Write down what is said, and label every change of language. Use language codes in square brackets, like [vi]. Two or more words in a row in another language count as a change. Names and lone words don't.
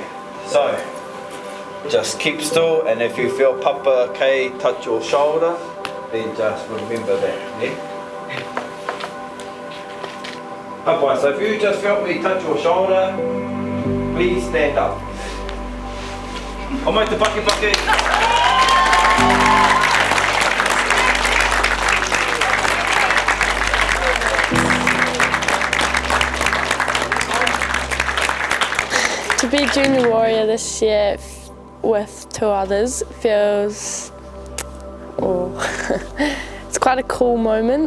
[en] So just keep still, and if you feel Papa K touch your shoulder, then just remember that. Yeah? Papa, so if you just felt me touch your shoulder, please stand up. [mi] O mai te pake pake. [en] To be junior warrior this year with two others feels, it's quite a cool moment.